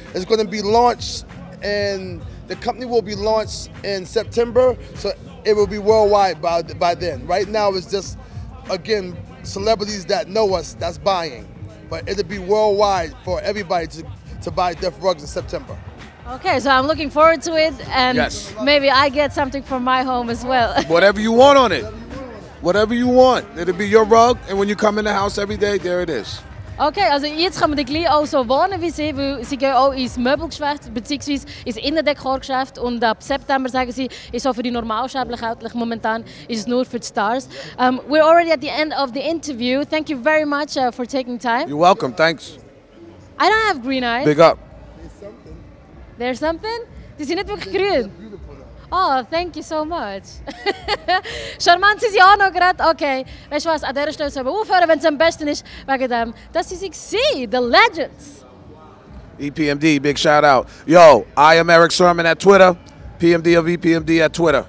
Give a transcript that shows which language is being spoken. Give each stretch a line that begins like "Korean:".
English: It's going to be launched, and the company will be launched in September, so it will be worldwide by then. Right now, it's just, again, celebrities that know us that's buying. but it'll be worldwide for everybody to buy Def rugs in September. Okay, so I'm looking forward to it, and Yes. maybe I get something for my home as well. Whatever you want on it. Whatever you want. It'll be your rug, and when you come in the house every day, there it is.
German: Okay, also jetzt kann man dann gleich auch so wohnen wie sie, weil sie gehen auch ins Möbelgeschäft bzw. ins Innendekorgeschäft und ab September, sagen sie, ist so für die Normalsterblichen momentan ist es nur für die Stars.
English: We're already at the end of the interview. Thank you very much for taking time. You're welcome. Thanks. I don't have green eyes. Big up. There's something?
German: Die sind nicht wirklich grün.
English: Oh, thank you so much.
German: Charmant sind sie auch noch gerade. Okay, weißt du was, an dieser Stelle sollen wir aufhören, wenn es am besten ist, wegen dem, dass sie sich sehen,
English: the legends. EPMD, big shout out. Yo, I am Eric Sermon at Twitter. PMD of EPMD at Twitter.